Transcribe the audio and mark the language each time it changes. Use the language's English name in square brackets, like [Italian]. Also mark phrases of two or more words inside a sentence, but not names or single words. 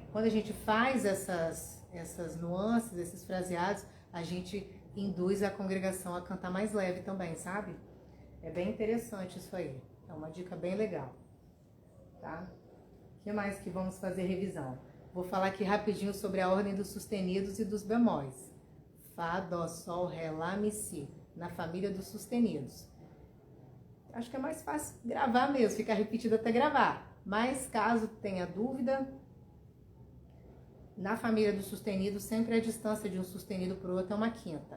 [Portuguese] Quando a gente faz essas nuances, esses fraseados, a gente induz a congregação a cantar mais leve também, sabe? É bem interessante isso aí. É uma dica bem legal, tá? O que mais que vamos fazer revisão? Vou falar aqui rapidinho sobre a ordem dos sustenidos e dos bemóis. Fá, Dó, Sol, Ré, Lá, Mi, Si, na família dos sustenidos. Acho que é mais fácil gravar mesmo, ficar repetido até gravar. Mas caso tenha dúvida, na família dos sustenidos, sempre a distância de um sustenido para o outro é uma quinta.